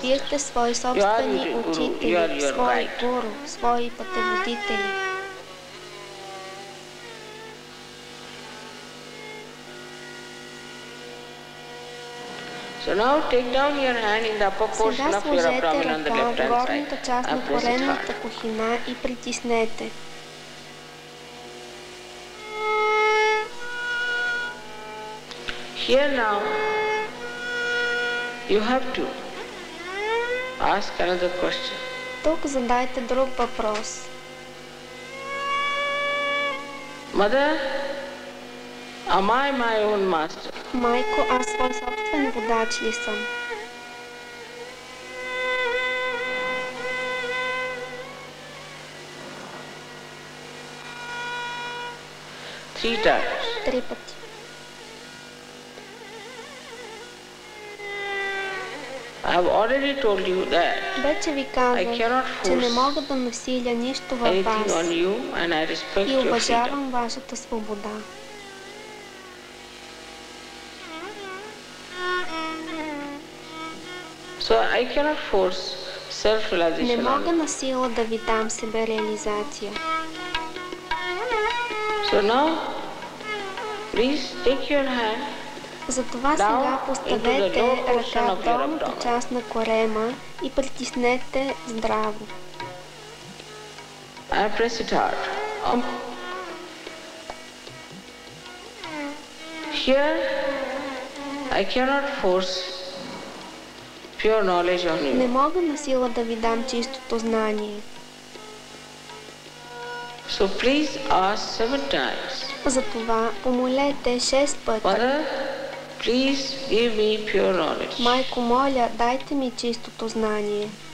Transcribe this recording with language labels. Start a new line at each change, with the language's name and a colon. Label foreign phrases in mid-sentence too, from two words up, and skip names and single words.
Bulgarian: Вие сте свои собствени учители, свои гуру, свои пътеводители.
English: So now take down your hand in the upper portion of your abdomen on the left hand side.
Bulgarian: Горната част на коленната кухина и притиснете.
English: Here now you have to ask another question.
Bulgarian: Тук задайте друг въпрос.
English: Mother, am I my own master?
Bulgarian: Майко, аз свой собствен водач ли съм?
English: Three times.
Bulgarian: 3 пъти.
English: I have already told you that
Bulgarian: Вече ви казах, че не мога да насиля нищо във вас и уважавам вашата свобода.
English: So I cannot force self-realization.
Bulgarian: Не мога на сила да ви дам себереализация.
English: So now, please take your hand.
Bulgarian: Затова сега поставете ръка в долната част на корема и притиснете здраво.
English: And press it hard. Here, I cannot force pure knowledge on you.
Bulgarian: Не мога на сила да ви дам чистото знание.
English: So please ask 7 times.
Bulgarian: Затова помолете 6 пъти.
English: Mother, please give me pure knowledge.
Bulgarian: Майко, моля, дайте ми чистото знание.